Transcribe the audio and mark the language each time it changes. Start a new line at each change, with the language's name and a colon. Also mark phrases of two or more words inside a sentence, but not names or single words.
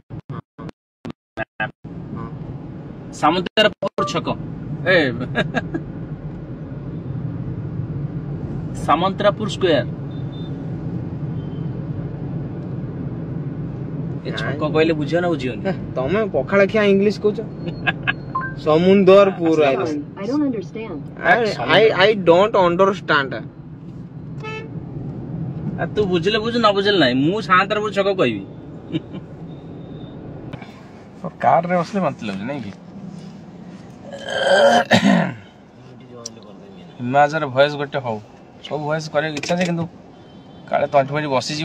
Odia: ସାମନ୍ତରାପୁର ଛକ, ସାମନ୍ତରାପୁର ସ୍କୋୟାର। ଏ ଛକ କହିଲେ ବୁଝିବ ନା ବୁଝିବନି? ତମେ ପଖାଳ ଖିଆ ଇଂଲିଶ କହୁଛ। ସମୁନ୍ଦରପୁର।
English: I don't understand. I don't understand.
Odia: ତୁ ବୁଝିଲେ ବୁଝୁ, ନ ବୁଝିଲେ ନାହିଁ। ମୁଁ ସାନ୍ତରାପୁର ଛକ କହିବି। କାରରେ ବସିଲେ ବାନ୍ତି ଲାଗୁଛି ନାଇଁ କି? ହିମାଚଳ ଭଏସ ଗୋଟେ ହଉ, ସବୁ ଭଏସ କରିବାକୁ ଇଚ୍ଛା ଯେ, କିନ୍ତୁ କାଳେ ତଣ୍ଟି ଫଣ୍ଟି ବସିଯିବ।